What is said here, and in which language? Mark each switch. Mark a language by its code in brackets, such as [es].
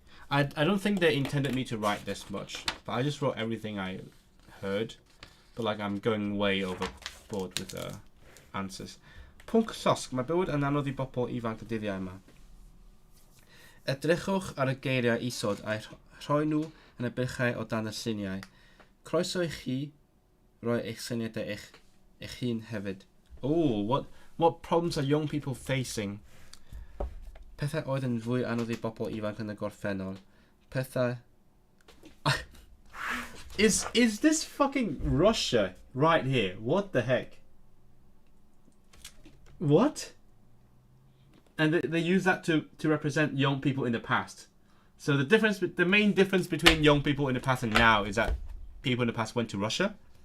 [en] I don't think they intended me to write this much, but I just wrote everything I heard, but like I'm going way overboard with the answers. [cy] Pwnc llosg, mae bywyd yn anodd I bobl ifanc y dyddiau yma. Edrychwch ar y geiriau isod a'i rhoi nhw yn y bylchau o dan y lluniau. Croeso I chi roi eich syniadau eich hun hefyd. [en] Oh, what problems are young people facing [cy] Pethau oedd yn fwy anodd I bobl ifanc yn y gorffennol. Pethau... [en] Is this fucking Russia right here? What the heck? What? And they use that to represent young people in the past. So the main difference between young people in the past and now is that people in the past went to Russia.